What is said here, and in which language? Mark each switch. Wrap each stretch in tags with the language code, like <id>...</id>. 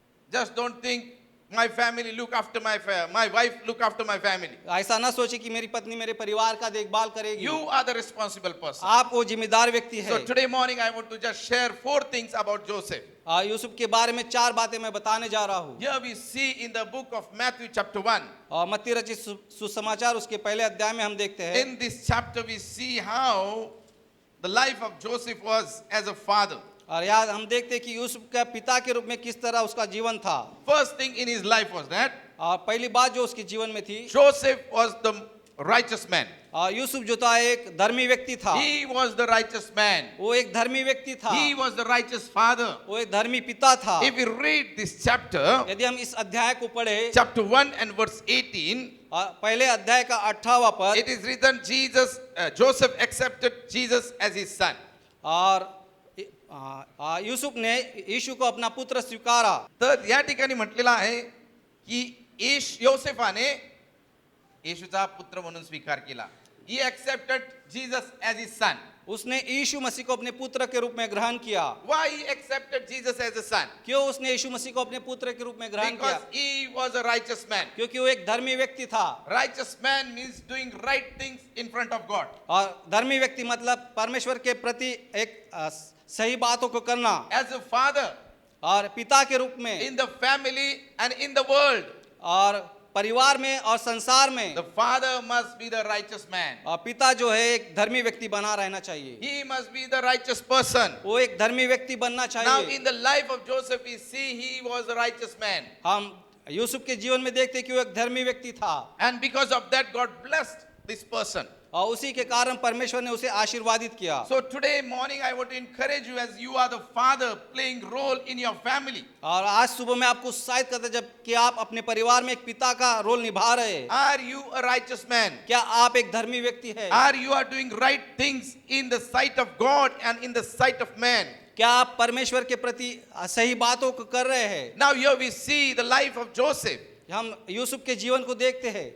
<en>Just don't think my family look after my wife look after my family.</en> <hi>ऐसा ना सोचे कि मेरी पत्नी मेरे परिवार का देखभाल करेगी।</hi> <en>You are the responsible person.</en> <hi>आप वो जिम्मेदार व्यक्ति है।</hi> <en>So today morning I want to just share 4 things about Joseph.</en> <hi>Yusuf के बारे में 4 बातें मैं बताने जा रहा हूँ।</hi> <en>Here we see in the book of Matthew chapter 1.</en> <hi>मत्ती रचित सुसमाचार उसके पहले अध्याय में हम देखते हैं।</hi> <en>In this chapter we see how the life of Joseph was as a father.</en> <hi>और याद हम देखते हैं कि यूसुफ का पिता के रूप में किस तरह उसका जीवन था।</hi> <en>First thing in his life was that</en> <hi>पहली बात जो उसके जीवन में थी,</hi> <en>Joseph was the righteous man.</en> <hi>Yusuf जो था एक धर्मी व्यक्ति था,</hi> <en>He was the righteous man.</en> <hi>वो एक धर्मी व्यक्ति था,</hi> <en>He was the righteous father.</en> <hi>वो एक धर्मी पिता था।</hi> <en>If we read this chapter,</en> <hi>यदि हम इस अध्याय को पढ़े,</hi> <en>chapter 1 and verse 18,</en> <hi>पहले अध्याय का 18वां पद,</hi> <en>it is written Joseph accepted Jesus as his son.</en> <hi>और यूसुफ ने यीशु को अपना पुत्र स्वीकारा।</hi> <mr>तर या ठिकाणी म्हटलेलं आहे की योसेफाने येशूचा पुत्र म्हणून स्वीकार केला.</mr> <en>He accepted Jesus as his son.</en> <hi>उसने यीशु मसीह को अपने पुत्र के रूप में ग्रहण किया।</hi> <en>Why he accepted Jesus as a son?</en> <hi>क्यों उसने यीशु मसीह को अपने पुत्र के रूप में ग्रहण किया?</hi> <en>Because he was a righteous man.</en> <hi>क्योंकि वो एक धर्मी व्यक्ति था।</hi> <en>Righteous man means doing right things in front of God.</en> <hi>और धर्मी व्यक्ति मतलब परमेश्वर के प्रति एक सही बातों को करना।</hi> <en>As a father,</en> <hi>और पिता के रूप में,</hi> <en>in the family and in the world,</en> <hi>और परिवार में और संसार में,</hi> <en>the father must be the righteous man.</en> <hi>और पिता जो है एक धर्मी व्यक्ति बना रहना चाहिए।</hi> <en>He must be the righteous person.</en> <hi>वो एक धर्मी व्यक्ति बनना</hi> <en>Now</en> <hi>चाहिए।</hi> <en>in the life of Joseph we see he was a righteous man.</en> <hi>हम यूसुफ के जीवन में देखते कि वो एक धर्मी व्यक्ति था,</hi> <en>And because of that God blessed this person.</en> <hi>और उसी के कारण परमेश्वर ने उसे आशीर्वादित किया।</hi> <en>So today morning I want to encourage you as you are the father playing role in your family.</en> <hi>और आज सुबह मैं आपको उत्साहित करता जब कि आप अपने परिवार में एक पिता का रोल निभा रहे हैं।</hi> <en>Are you a righteous man?</en> <hi>क्या आप एक धर्मी व्यक्ति हैं?</hi> <en>Are you are doing right things in the sight of God and in the sight of man?</en> <hi>क्या आप परमेश्वर के प्रति सही बातों को कर रहे हैं?</hi> <en>Now here we see the life of Joseph.</en> <hi>हम यूसुफ के जीवन को देखते हैं।</hi>